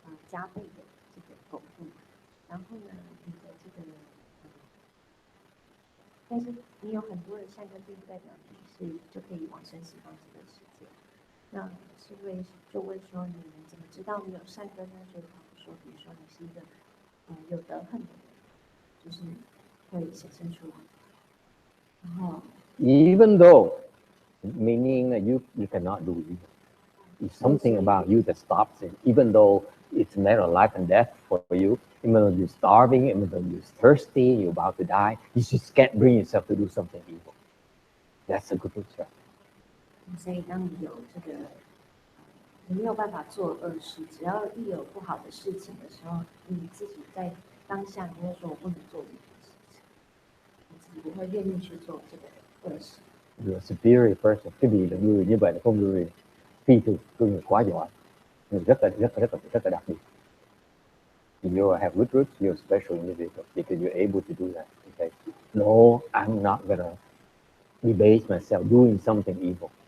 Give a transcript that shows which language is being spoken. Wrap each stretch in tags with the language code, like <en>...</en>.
<zh>加倍的这个巩固，然后呢，你的这个但是你有很多的善根，并不代表你是就可以往生西方极乐世界。那是就问说，你们怎么知道你有善根呢？就说，比如说你是一个有德恨的人，就是会显现出来。然后</zh> <en>Even though, meaning that you cannot do evil. It's something about you that stops it. Even though it's a matter of life and death for you, even though you're starving, even though you're thirsty, you're about to die, you just can't bring yourself to do something evil. That's a good picture.</en> <zh>所以当你有这个，你没有办法做恶事，只要一有不好的事情的时候，你自己在当下你会说我不能做这件事情，你自己不会愿意去做这个恶事。</zh> <en>You're a superior person.</en> <vi>Cái gì là người như vậy là con người phi thường, con người quá giỏi, người rất là đặc biệt.</vi> <en>You have good roots. You're a special individual because you're able to do that. Okay. No, I'm not gonna debase myself doing something evil.</en>